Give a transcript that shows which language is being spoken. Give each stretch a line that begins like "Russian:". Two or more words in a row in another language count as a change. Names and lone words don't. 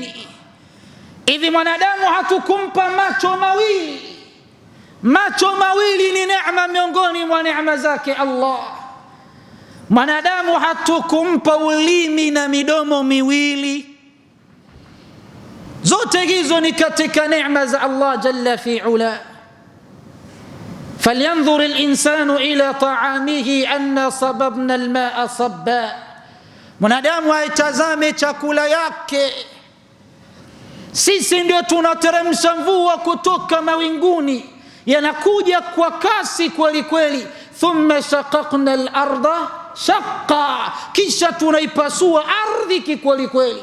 Swahili: Hivi mwanadamu hatukumpa macho mawili? Macho mawili ni neema miongoni mwa neema zake Allah. Mwanadamu hatukumpa ulimi na midomo miwili? Zote hizo ni katika neema za Allah
Arabic: جل في علاه. فلينظر الإنسان إلى طعامه أنا صببنا الماء صبا.
Swahili: Mwanadamu aitazame chakula yake. Sisi ndio tunateremsha mvua kutoka mawinguni, yanakuja kwa kasi kweli kweli.
Arabic: ثم شققنا الأرض شقا,
Swahili: kisha tunaipasua ardhi kikweli kweli.